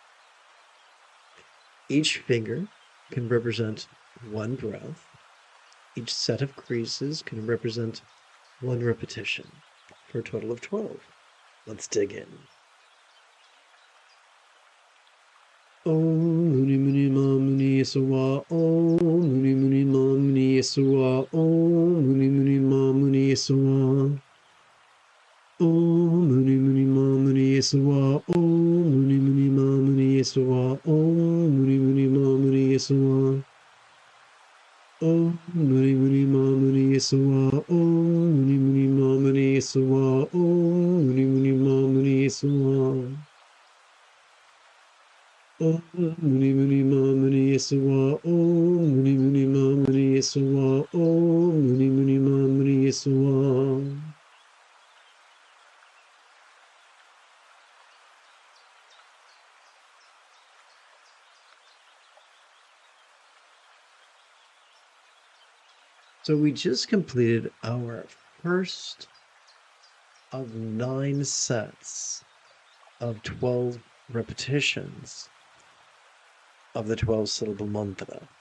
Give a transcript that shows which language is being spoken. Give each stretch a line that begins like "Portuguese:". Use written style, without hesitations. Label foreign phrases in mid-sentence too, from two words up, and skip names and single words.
English: Each finger can represent 1 breath. Each set of creases can represent 1 repetition, for a total of 12. Let's dig in.
Sanskrit: Om Muni Muni Ma Muni Yesuwa. Om Muni Muni Ma Muni Yesuwa. Om Muni Muni Ma Muni Yesuwa. Om Muni Muni Ma Muni Yesuwa. Om Muni Muni Ma Muni Yesuwa. Om Muni Muni Ma Muni Yesuwa. Om Muni Muni Ma Muni Yesuwa. Om Muni Muni Ma Muni Yesuwa. Om Muni Muni Ma Muni Yesuwa. Om Muni Muni Ma Muni Yesuwa. Om Muni Muni Ma Muni Yesuwa. Om Muni Muni Ma Muni Yesuwa.
English: So we just completed our first of 9 sets of 12 repetitions of the 12-syllable mantra.